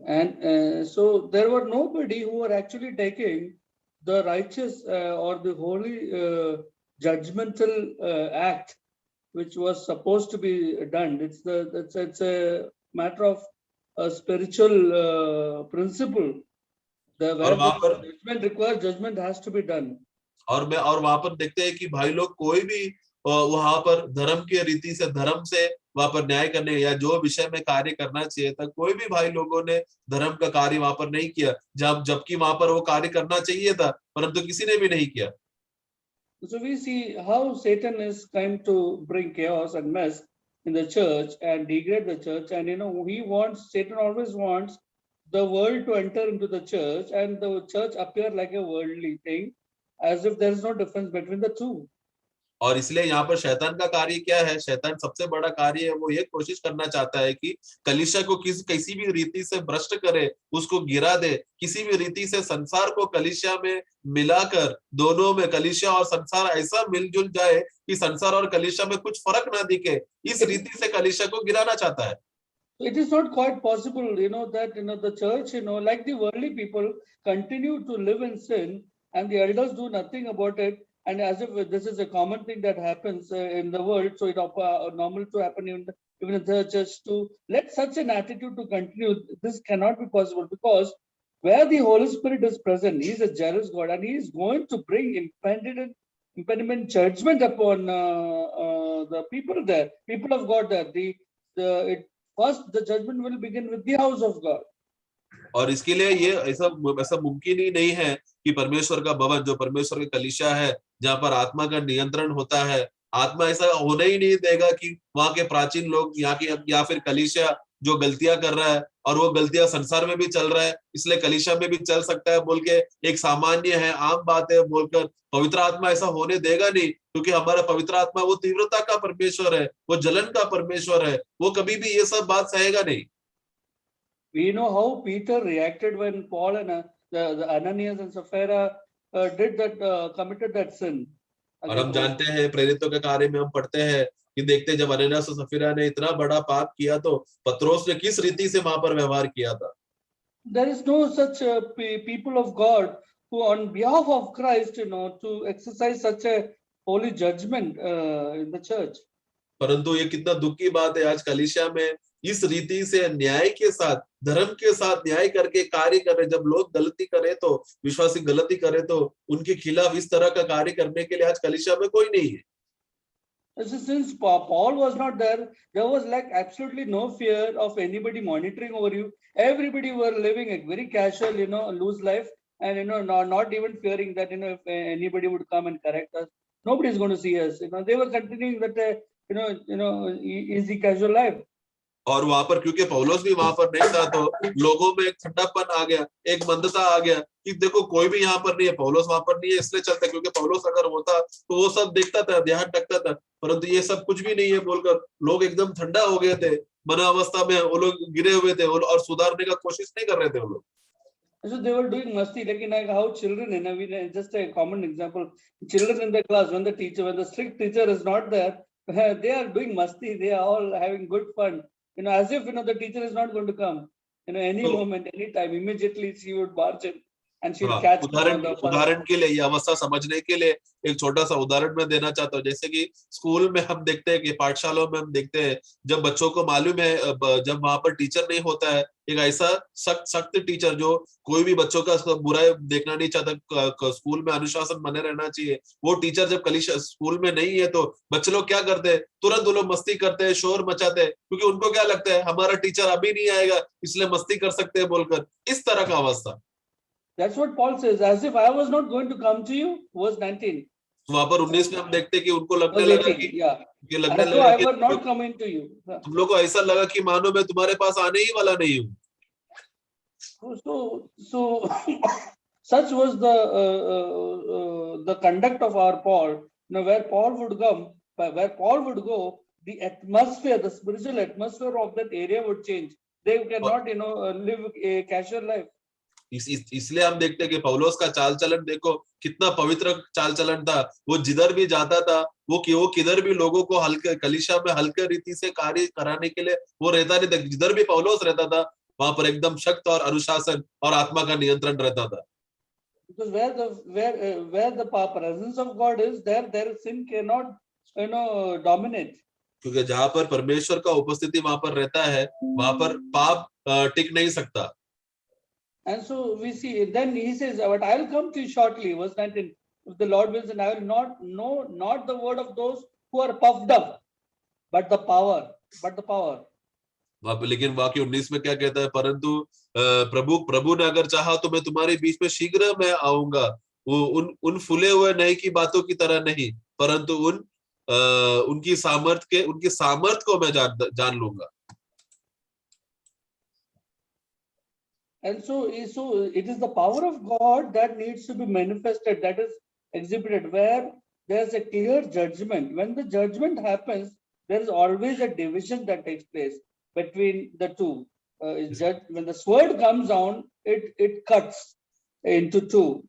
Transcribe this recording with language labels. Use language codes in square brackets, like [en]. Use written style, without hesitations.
[en] And so there were nobody who were actually taking the righteous or the holy judgmental act which was supposed to be done. It's a matter of a spiritual principle. Where judgment requires, judgment has to be done. [hi] और वहां पर देखते हैं कि भाई लोग कोई भी वहां पर धर्म के रीति से, धर्म से वहां पर न्याय करने या जो विषय में कार्य करना चाहिए था, कोई भी भाई लोगों ने धर्म का कार्य वहां पर नहीं किया, जबकि वहां पर वो कार्य करना चाहिए था, परंतु किसी ने भी नहीं किया। [en] So we see how Satan is trying to bring chaos and mess in the church and degrade the church, and Satan always wants the world to enter into the church and the church appear like a worldly thing, as if there is no difference between the two. [hi] और इसलिए यहाँ पर शैतान का कार्य क्या है? शैतान सबसे बड़ा कार्य है, वो ये कोशिश करना चाहता है कि कलीसिया को किसी भी रीति से भ्रष्ट करे, उसको गिरा दे, किसी भी रीति से संसार को कलीसिया में मिलाकर, दोनों में कलीसिया और संसार ऐसा मिलजुल जाए कि संसार और कलीसिया में कुछ फर्क ना दिखे, इस रीति से कलीसिया को गिराना चाहता है। [en] It is not quite possible, that the church, like the worldly people, continue to live in sin, and the elders do nothing about it. And as if this is a common thing that happens in the world, so it's normal to happen even in the church, to let such an attitude to continue. This cannot be possible, because where the Holy Spirit is present, He is a jealous God, and He is going to bring impediment judgment upon the people there, people of God there. First, the judgment will begin with the house of God. [hi] और इसके लिए ये ऐसा मुमकिन ही नहीं है कि परमेश्वर का भवन, जो परमेश्वर की कलीसिया है, जहाँ पर आत्मा का नियंत्रण होता है, आत्मा ऐसा होने ही नहीं देगा कि वहां के प्राचीन लोग या फिर कलीसिया जो गलतियां कर रहा है और वो गलतियां संसार में भी चल रहा है, इसलिए कलीसिया में भी चल सकता है बोल के एक सामान्य है, आम बात है बोलकर पवित्र आत्मा ऐसा होने देगा नहीं, क्योंकि हमारा पवित्र आत्मा वो तीव्रता का परमेश्वर है, वो जलन का परमेश्वर है, वो कभी भी ये सब बात सहेगा नहीं। [en] We know how Peter reacted when Paul and the Ananias and Sapphira committed that sin. [hi] और हम जानते हैं, प्रेरितों के कार्य में हम पढ़ते हैं कि देखते जब अननियास और सफीरा ने इतना बड़ा पाप किया तो पत्रोस ने किस रीति से वहां पर व्यवहार किया था। [en] There is no such people of God who on behalf of Christ, to exercise such a holy judgment in the church. [hi] परंतु ये कितना दुख की बात है, आज कलीसिया में इस रीति से न्याय के साथ, धर्म के साथ न्याय करके कार्य कर रहे, जब लोग गलती करे तो, विश्वासी गलती करे तो उनके खिलाफ इस तरह का कार्य करने के लिए आज कलीसिया में कोई नहीं है। [en] Since Paul was not there, there was like absolutely no fear of anybody monitoring over you. Everybody were living a very casual, loose life, and not even fearing that if anybody would come and correct us, nobody is going to see us. They were continuing that easy casual life. [hi] और वहां पर क्योंकि पौलुस भी वहां पर नहीं था, तो लोगों में एक ठंडापन आ गया, एक मंदता आ गया कि देखो कोई भी यहाँ पर नहीं है, पौलुस वहां पर नहीं है, इसलिए चलते, क्योंकि पौलुस अगर होता तो वो सब देखता था, ध्यान रखता था, परंतु ये सब कुछ भी नहीं है बोलकर लोग एकदम ठंडा हो गए थे, मनावस्था में वो लोग गिरे हुए थे और सुधारने का कोशिश नहीं कर रहे थे वो लोग. [en] So they were doing masti, like how children, just a common example, children in the class, when the strict teacher is not there, they are doing masti, they are all having good fun, as if, the teacher is not going to come, any moment, any time, immediately she would march in and she'll catch. [hi] उदाहरण के लिए, ये अवस्था समझने के लिए एक छोटा सा उदाहरण मैं देना चाहता हूँ. जैसे कि स्कूल में हम देखते हैं कि पाठशालाओं में हम देखते हैं, जब बच्चों को मालूम है, जब वहां पर टीचर नहीं होता है, एक ऐसा सख्त टीचर जो कोई भी बच्चों का बुराई देखना नहीं चाहता, स्कूल में अनुशासन बने रहना चाहिए, वो टीचर जब कलीसिया स्कूल में नहीं है, तो बच्चे लोग क्या करते हैं, तुरंत वो लोग मस्ती करते हैं, शोर मचाते हैं, क्योंकि उनको क्या लगता है हमारा टीचर अभी नहीं आएगा इसलिए मस्ती कर सकते हैं बोलकर. इस तरह का अवस्था. [en] That's what Paul says, as if I was not going to come to you, verse 19. [hi] वहां पर 19 में हम देखते हैं कि उनको लगने लगा कि लगने लगा कि [en] not coming to you. [hi] तुम लोग को ऐसा लगा कि मानो मैं तुम्हारे पास आने ही वाला नहीं हूँ. [en] So such was the conduct of our Paul. Where Paul would come, where Paul would go, the atmosphere, the spiritual atmosphere of that area would change. They cannot, live a casual life. [hi] इसलिए हम देखते हैं कि पौलुस का चाल चलन देखो कितना पवित्र चाल चलन था. वो जिधर भी जाता था, वो किधर भी लोगों को हल्के कलीसिया में हल्के रीति से कार्य कराने के लिए वो रहता नहीं था. जिधर भी पौलुस रहता था वहां पर एकदम शक्त और अनुशासन और आत्मा का नियंत्रण रहता था. [en] Because where the presence of God is, there sin cannot dominate. [hi] क्योंकि जहां पर परमेश्वर का उपस्थिति वहां पर रहता है, वहां पर पाप टिक नहीं सकता. [en] And so we see, then he says, but I will come to you shortly, verse 19, if the Lord wills, and I will not know not the word of those who are puffed up, but the power. [hi] लेकिन वाक्य 19 में क्या कहता है, परंतु प्रभु ने अगर चाहा तो मैं तुम्हारे बीच में शीघ्र मैं आऊंगा, वो उन फूले हुए नए की बातों की तरह नहीं, परंतु उनकी सामर्थ को मैं जान लूंगा. [en] And so it is the power of God that needs to be manifested, that is exhibited, where there's a clear judgment. When the judgment happens, there is always a division that takes place between the two. When the sword comes down, it cuts into two.